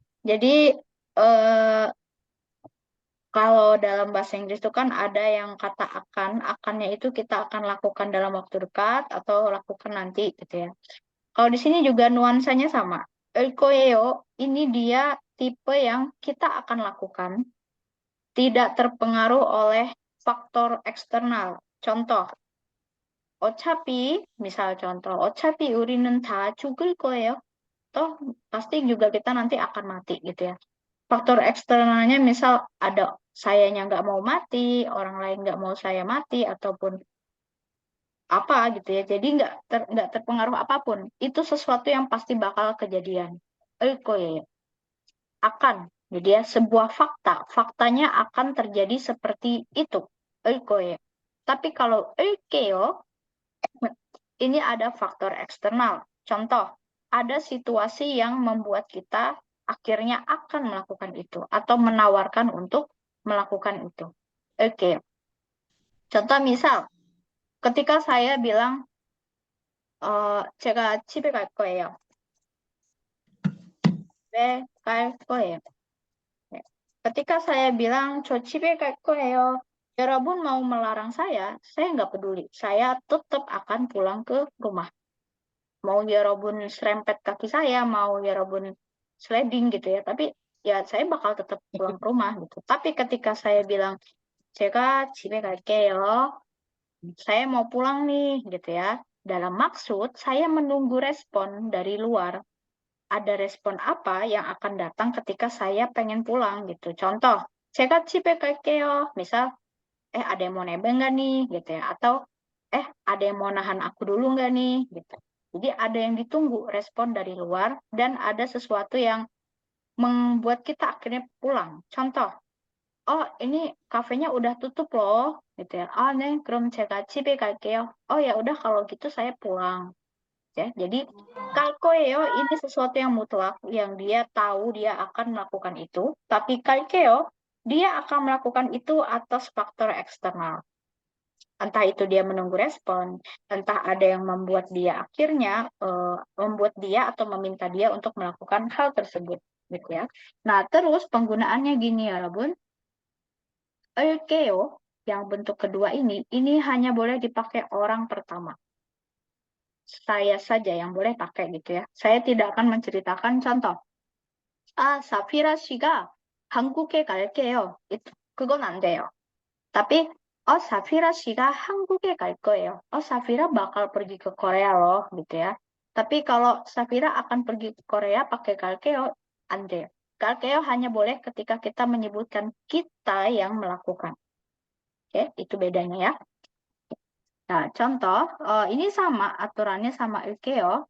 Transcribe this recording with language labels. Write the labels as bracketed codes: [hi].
[id] Jadi kalau dalam bahasa Inggris itu kan ada yang kata akan, akannya itu kita akan lakukan dalam waktu dekat atau lakukan nanti gitu ya. Kalau di sini juga nuansanya sama. Koyeo ini dia tipe yang kita akan lakukan, tidak terpengaruh oleh faktor eksternal. [ko] Contoh, 어차피, misal contoh, 어차피 우리는 다 죽을 거예요. [id] Toh pasti juga kita nanti akan mati gitu ya. Faktor eksternalnya misal ada sayanya nggak mau mati, orang lain nggak mau saya mati, ataupun apa gitu ya. Jadi nggak terpengaruh apapun. Itu sesuatu yang pasti bakal kejadian. Ya, akan. Jadi ya sebuah fakta. Faktanya akan terjadi seperti itu. Ya. Tapi kalau ini ada faktor eksternal. Contoh, ada situasi yang membuat kita akhirnya akan melakukan itu atau menawarkan untuk melakukan itu. Oke. Contoh misal, ketika saya bilang [ko] 제가 집에 갈 거예요. 왜 갈 거예요? [id] Ketika saya bilang [ko] 저 집에 갈 거예요. [id] Yarabbun mau melarang saya nggak peduli. Saya tetap akan pulang ke rumah. Mau Yarabbun serempet kaki saya, mau Yarabbun sliding gitu ya. Tapi ya saya bakal tetap pulang ke rumah gitu. Tapi ketika saya bilang [ko] 제가 집에 갈게요. [id] Saya mau pulang nih gitu ya. Dalam maksud saya menunggu respon dari luar. Ada respon apa yang akan datang ketika saya pengen pulang gitu. [ko] Contoh, 제가 집에 갈게요. [id] Misal, ada yang mau nebeng nggak nih gitu ya. Atau, ada yang mau nahan aku dulu nggak nih gitu. Jadi ada yang ditunggu respon dari luar dan ada sesuatu yang membuat kita akhirnya pulang. Contoh, oh ini kafenya udah tutup loh gitu ya. [ko] 네, 그럼 제가 집에 갈게요. [id] Oh ya udah kalau gitu saya pulang. Ya, jadi 갈 거예요 ini sesuatu yang mutlak yang dia tahu dia akan melakukan itu, tapi 갈게요 dia akan melakukan itu atas faktor eksternal. Entah itu dia menunggu respon, entah ada yang membuat dia akhirnya membuat dia atau meminta dia untuk melakukan hal tersebut, gitu ya. Nah, terus penggunaannya gini ya, Rabun. Eukeo yang bentuk kedua ini hanya boleh dipakai orang pertama. Saya saja yang boleh pakai gitu ya. Saya tidak akan menceritakan contoh. [ko] 사피라 씨가 한국에 갈게요. 그건 안 돼요. [id] Tapi [ko] 사피라 씨가 한국에 갈 거예요. [id] 사피라 bakal pergi ke Korea loh gitu ya. Tapi kalau Safira akan pergi ke Korea pakai 갈게요, [ko] 안 돼요. [id] 갈게요 hanya boleh ketika kita menyebutkan kita yang melakukan. Oke, itu bedanya ya. Nah, contoh, ini sama, aturannya sama eukeo.